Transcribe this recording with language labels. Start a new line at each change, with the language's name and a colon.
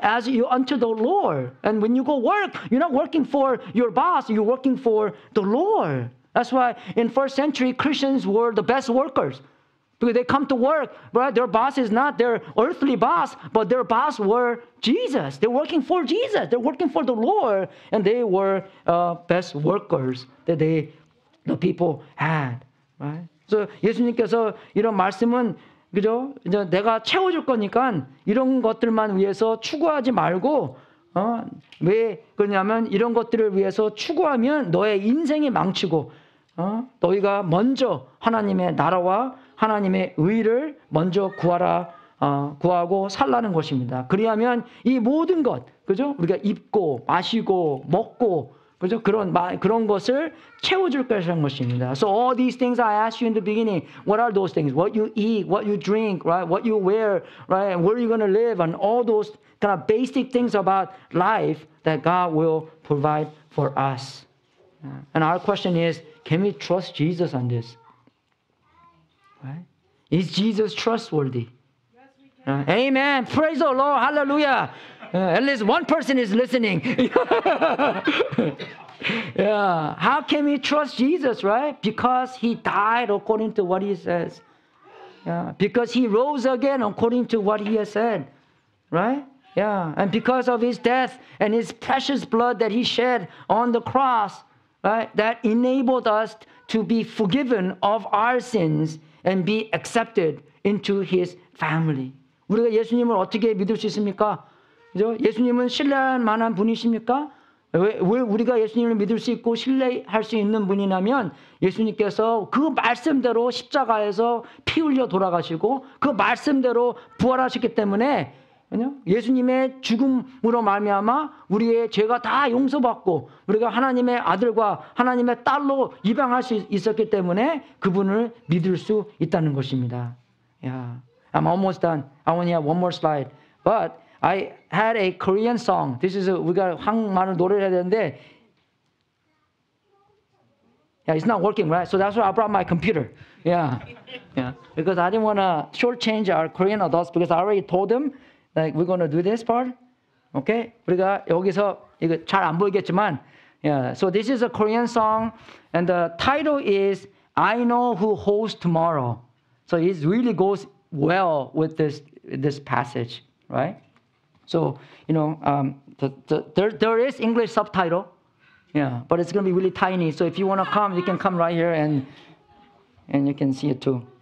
English: As you unto the Lord. And when you go work, you're not working for your boss, you're working for the Lord. That's why in first century, Christians were the best workers. Because they come to work, right? Their boss is not their earthly boss, but their boss were Jesus. They're working for Jesus. They're working for the Lord, and they were best workers that the people had, right?
Korean: So 예수님께서 이런 말씀은 그죠? 이제 내가 채워줄 거니까 이런 것들만 위해서 추구하지 말고 왜 그러냐면 이런 것들을 위해서 추구하면 너의 인생이 망치고 너희가 먼저 하나님의 나라와 하나님의 의를 먼저 구하고 살라는 것입니다. 그리하면 이 모든 것, 그죠? 우리가 입고 마시고 먹고 그죠? 그런 것을 채워줄 것이라는 것입니다.
English: So all these things I asked you in the beginning, what are those things? What you eat, what you drink, right? What you wear, right? And where are you going to live? And all those kind of basic things about life that God will provide for us. And our question is, can we trust Jesus on this? Right? Is Jesus trustworthy? Yes, we can. Amen. Praise the Lord. Hallelujah. At least one person is listening. Yeah. How can we trust Jesus, right? Because he died according to what he says. Yeah. Because he rose again according to what he has said. Right? Yeah. And because of his death and his precious blood that he shed on the cross, right? That enabled us to be forgiven of our sins and be accepted into his family.
Korean: 우리가 예수님을 어떻게 믿을 수 있습니까? 그죠? 예수님은 신뢰할 만한 분이십니까? 왜 우리가 예수님을 믿을 수 있고 신뢰할 수 있는 분이냐면 예수님께서 그 말씀대로 십자가에서 피 흘려 돌아가시고 그 말씀대로 부활하셨기 때문에 예수님의 죽음으로 말미암아 우리의 죄가 다 용서받고 우리가 하나님의 아들과 하나님의 딸로 입양할 수 있었기 때문에 그분을 믿을 수 있다는 것입니다.
English: Yeah. I'm almost done. I only have one more slide. But I had a Korean song.
Korean: 우리가 한국말을 노래를 해야 되는데
English: Yeah, it's not working, right? So that's why I brought my computer. Yeah. Because I didn't want to shortchange our Korean adults because I already told them like we're going to do this part. Okay?
Korean: 우리가 여기서 이거 잘 안 보이겠지만 yeah.
English: So this is a Korean song and the title is I Know Who Holds Tomorrow. So it really goes well with this passage, right? So, there is English subtitle. Yeah, but it's going to be really tiny. So if you want to come, you can come right here and you can see it too.